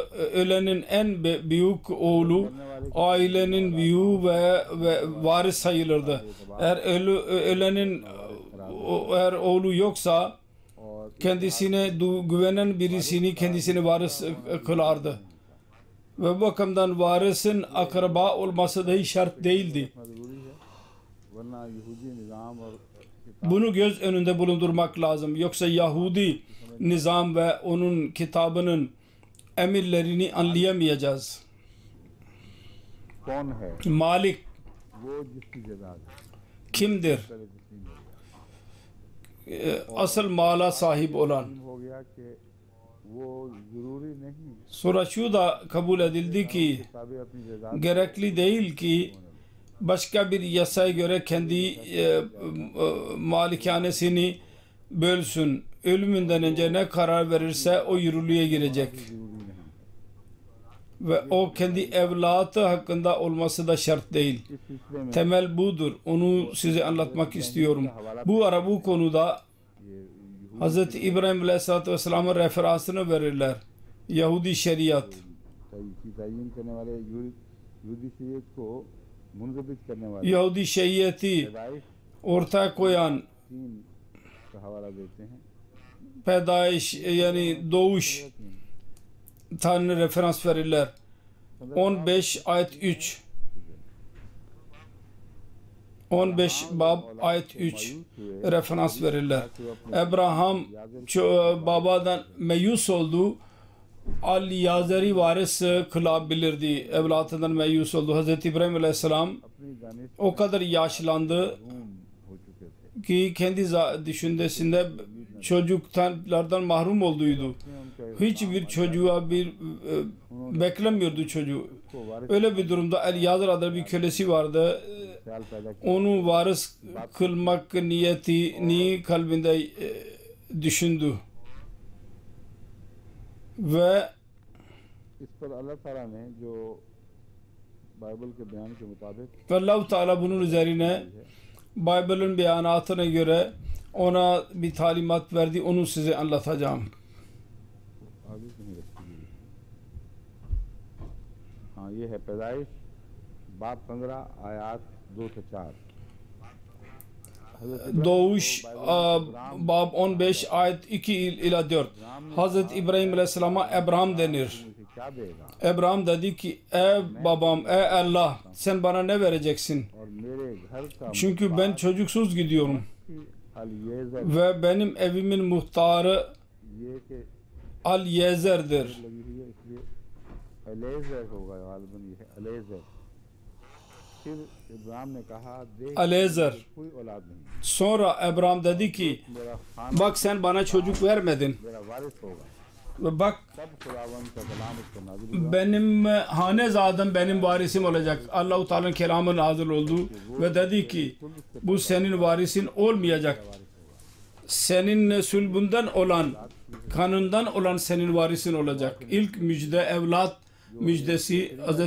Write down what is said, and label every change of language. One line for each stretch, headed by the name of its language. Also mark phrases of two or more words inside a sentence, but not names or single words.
Turkish: Ölenin en büyük oğlu ailenin büyüğü ve varis sayılırdı. Eğer oğlu yoksa kendisine güvenen birisini kendisini varis kılardı. Ve bu bakımdan varisin akraba olması dahi şart değildi.
Urdu: ضروری ہے ورنہ یہودی نظام اور
Turkish: Bunu göz önünde bulundurmak lazım. Yoksa Yahudi nizam ve onun kitabının emirlerini anlayamayacağız.
Urdu: کون ہے Malik وہ جس کی جائیداد ہے
Turkish: kimdir?
Urdu: پہلے تسلیم ہو گیا
Turkish: Asıl mala sahip olan.
Urdu: تسلیم ہو گیا کہ وہ ضروری نہیں
Turkish: Sonra şu da kabul edildi ki
Urdu: کتابیں اپنی جائیداد
Turkish: gerekli değil ki başka bir yasaya göre kendi malikanesini bölsün. Ölümünden önce ne karar verirse o yürürlüğe girecek.
Urdu: ضروری نہیں
Turkish: Ve o kendi evlatı hakkında olması da şart değil.
Urdu: اس سلسلے میں
Turkish: Temel budur. Onu size anlatmak istiyorum. Bu konuda
Urdu: یہ
Turkish: Hz. İbrahim Aleyhisselatü Vesselam'ın referansını verirler. Yahudi şeriat.
Urdu: کی تعیین کرنے والے یہودی شریعت کو منضبط کرنے والے
Turkish: Yahudi şeriatı
Urdu: پیدائش
Turkish: ortaya koyan
Urdu: 3 کا حوالہ دیتے ہیں.
Turkish: pedaiş yani doğuş Tanrı referans verirler. 15 ayet 3 15 bab ayet 3 referans verirler. Abraham babadan meyus oldu. Ali Yazeri varis kılabilirdi. Evlatından meyus oldu. Hazreti İbrahim Aleyhisselam
Urdu: اپنی دانش
Turkish: o kadar yaşlandı
Urdu: ہو چکے تھے.
Turkish: ki kendi düşüncesinde çocuklardan mahrum olduydu. Hiçbir çocuğa beklemiyordu çocuğu. Öyle bir durumda Elyazer adlı bir kölesi vardı.
Urdu: خیال پیدا کیا
Turkish: Onu varis kılmak niyetini kalbinde düşündü. Ve
Urdu: اس پر اللہ تعالیٰ نے جو بائبل کے بیان کے مطابق
Turkish: Allah-u Teala bunun üzerine Bible'ın beyanatına göre ona bir talimat verdi. Onu size anlatacağım.
Urdu: آگے کہیں رکھی ہوئی ہے. ہاں یہ ہے پیدائش باب 15 آیات 2 سے 4.
Turkish: Doğuş bab 15 ayet 2 ila 4. Hazreti İbrahim Aleyhisselam'a Abraham denir.
Urdu: مجھے کیا دے گا
Turkish: Abraham dedi ki ey babam ey Allah sen bana ne vereceksin?
Urdu: اور میرے گھر کا
Turkish: Çünkü ben çocuksuz gidiyorum
Urdu: ال یہ
Turkish: ve benim evimin muhtarı
Urdu: یہ کہ
Turkish: Al-Yezer'dir.
Urdu: لگی ہوئی ہے اس لیے الیزر ہوگا غالباً یہ ہے الیزر. پھر ابراہیم نے کہا دیکھ
Turkish: Alezer.
Urdu: کوئی اولاد نہیں,
Turkish: Sonra Abraham dedi ki
Urdu: میرا خانہ
Turkish: bak sen bana çocuk vermedin.
Urdu: میرا وارث ہوگا.
Turkish: Ve bak
Urdu: تب خداوند کا کلام اس پر نازل ہوا.
Turkish: benim hanezadım benim varisim olacak. Allah-u Teala'nın kelamı nazil oldu ve dedi ki bu senin varisin olmayacak. Senin sülbünden olan, kanından olan senin varisin olacak. İlk müjde, evlat müjdesi Hz.